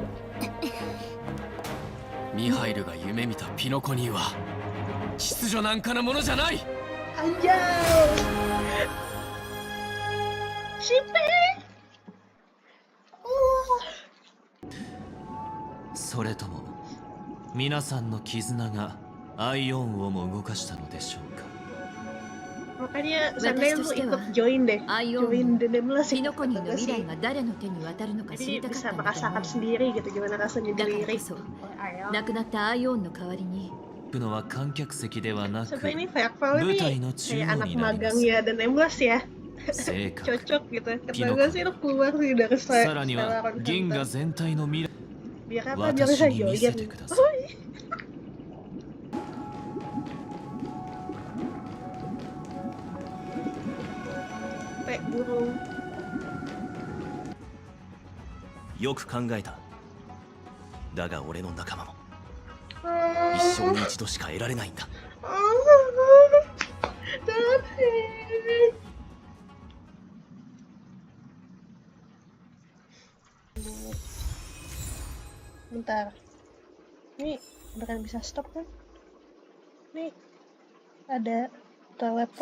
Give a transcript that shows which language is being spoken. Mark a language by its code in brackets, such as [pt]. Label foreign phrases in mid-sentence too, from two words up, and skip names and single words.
[ja] ミハイルが夢見たピノコニーは秩序なんかなものじゃない。 [id] Anjay. Sipe. Oh. [ja] それとも皆さんの絆がアイオンをも動かしたのでしょうか。 [id] Makanya Batas Sandai to lu stay, ikut wah. join deh. Ayo. Join The Nameless [ja] ピ [id] itu [ja] ノコニーの [id] kata [ja] 未来 [id] sih. [ja] が誰の手に渡るのか知 [id] Jadi [ja] りたかっ [id] bisa [ja] たんだと思 [id] merasakan [ja] う。 [id] sendiri gitu gimana rasanya [ja] だ [id] jadi [ja] からこ [id] lirik [ja] そ [id] oleh Ayo. [ja] 亡くなったアイオンの代わりに行くのは観客席ではなく [id] Sampai ini Firefall ini [ja] 舞台の中 [id] kayak [ja] 央 [id] anak [ja] になります。 [id] magangnya The Nameless ya. [ja] 正確。 [id] Cocok gitu. Kata Pinocchio. gue sih lu keluar sih dari [ja] さらには [id] Stellar [ja] 銀河 [id] Hunter. [ja] 全体の未来 [id] Biar apa? Biar bisa [ja] 私に見せ [id] join. [ja] てください。 [id] Kayak burung. [ja] よく考えた。だが俺の仲間も生に一度しか得られないんだ。 [id] Bentar. Ini beneran bisa stop kan? Nih ada teleport kan?